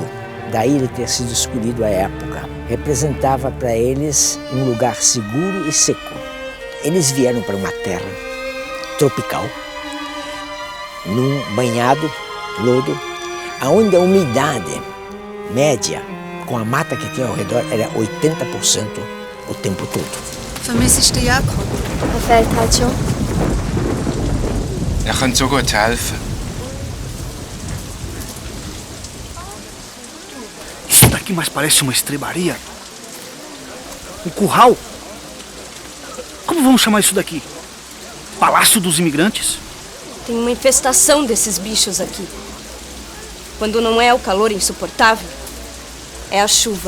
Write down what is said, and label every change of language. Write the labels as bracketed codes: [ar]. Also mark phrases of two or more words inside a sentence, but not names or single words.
[pt] Daí ele ter sido escolhido à época. Representava para eles um lugar seguro e seco. Eles vieram para uma terra tropical, num banhado, lodo, onde a umidade média, com a mata que tinha ao redor, era 80% o tempo todo. [de] Vermisse ich den Jakob? Er fehlt halt schon. Er könnte so gut helfen. [pt] Isso daqui mais parece uma estrebaria. Um curral. Como vamos chamar isso daqui? Palácio dos Imigrantes? Tem uma infestação desses bichos aqui. Quando não é o calor insuportável, é a chuva.